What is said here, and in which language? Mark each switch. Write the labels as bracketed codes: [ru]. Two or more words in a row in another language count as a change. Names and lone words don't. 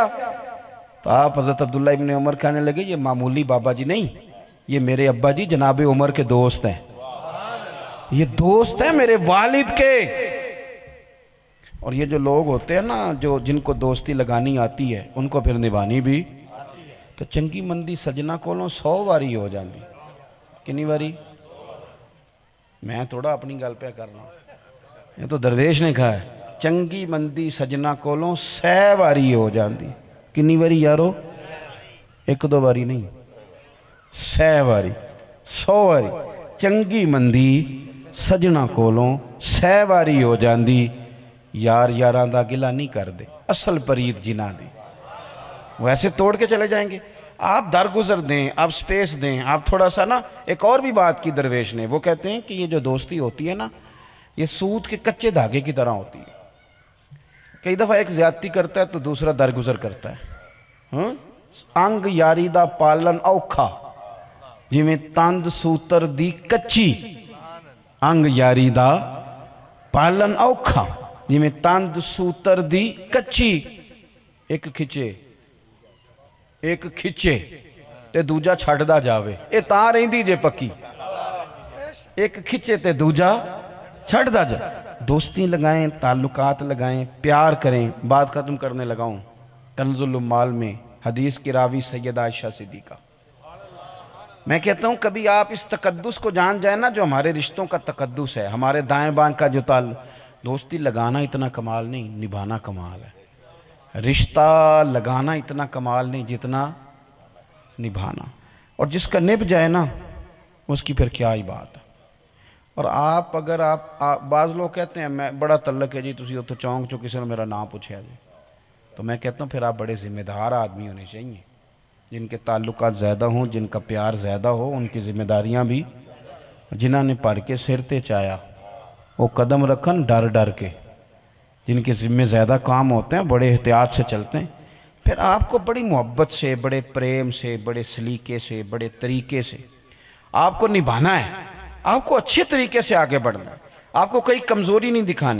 [ur] تو آپ حضرت عبداللہ ابن عمر کہنے لگے یہ معمولی بابا جی نہیں، یہ میرے ابا جی جناب عمر کے دوست ہیں، یہ دوست ہیں میرے والد کے۔ اور یہ جو لوگ ہوتے ہیں نا جن کو دوستی لگانی آتی ہے ان کو پھر نبھانی بھی، تو [pa] چنگی مندی سجنا کولوں 100 واری ہو جاندی، کنی واری؟ [ur] میں تھوڑا اپنی گل پہ کر رہا ہوں، یہ تو درویش نے کہا ہے، [pa] چنگی مندی سجنا کولوں 100 واری ہو جاندی، کنی واری یارو؟ 1-2 واری نہیں، 100 واری، 100 واری، چنگی مندی سجنا کولوں 100 واری ہو جاندی، یار یاراں دا گلا نہیں کر دے، اصل پرید جنہ دی، [ur] ویسے توڑ کے چلے جائیں گے۔ آپ درگزر دیں، آپ سپیس دیں، آپ تھوڑا سا نا، ایک اور بھی بات کی درویش نے، وہ کہتے ہیں کہ یہ جو دوستی ہوتی ہے نا، یہ سود کے کچے دھاگے کی طرح ہوتی ہے، کئی دفعہ ایک زیادتی کرتا ہے تو دوسرا درگزر کرتا ہے۔ [pa] انگ یاری دا پالن اوکھا جویں تند سوتر دی کچی، انگ یاری دا پالن اوکھا جویں تند سوتر دی کچی، ایک کھچے تے دوجا چھڑدا جاوے، اے تاں رہندی جے پکی، ایک کھچے تے دوجا چھڑدا جا۔ [ur] دوستی لگائیں، تعلقات لگائیں، پیار کریں۔ بات ختم کرنے لگاؤں، کنز العمال میں حدیث کی راوی سیدہ عائشہ صدیقہ، میں کہتا ہوں کبھی آپ اس تقدس کو جان جائیں نا جو ہمارے رشتوں کا تقدس ہے، ہمارے دائیں بائیں کا جو تعلق، دوستی لگانا اتنا کمال نہیں، نبھانا کمال ہے۔ رشتہ لگانا اتنا کمال نہیں جتنا نبھانا، اور جس کا نبھ جائے نا اس کی پھر کیا ہی بات ہے۔ اور اگر آپ بعض لوگ کہتے ہیں میں بڑا تعلق ہے [pa] جی تسی اتھے چونک چو [ur] کسی نے میرا نام پوچھا جی، تو میں کہتا ہوں پھر آپ بڑے ذمہ دار آدمی ہونے چاہیے، جن کے تعلقات زیادہ ہوں، جن کا پیار زیادہ ہو، ان کی ذمہ داریاں بھی، [pa] جنہاں نے پڑھ کے سر تے چایا وہ قدم رکھن ڈر ڈر کے، [ur] جن کے ذمہ زیادہ کام ہوتے ہیں بڑے احتیاط سے چلتے ہیں، پھر آپ کو بڑی محبت سے، بڑے پریم سے، بڑے سلیقے سے، بڑے طریقے سے آپ کو نبھانا ہے، آپ کو اچھے طریقے سے آگے بڑھنا ہے، آپ کو کوئی کمزوری نہیں دکھانی۔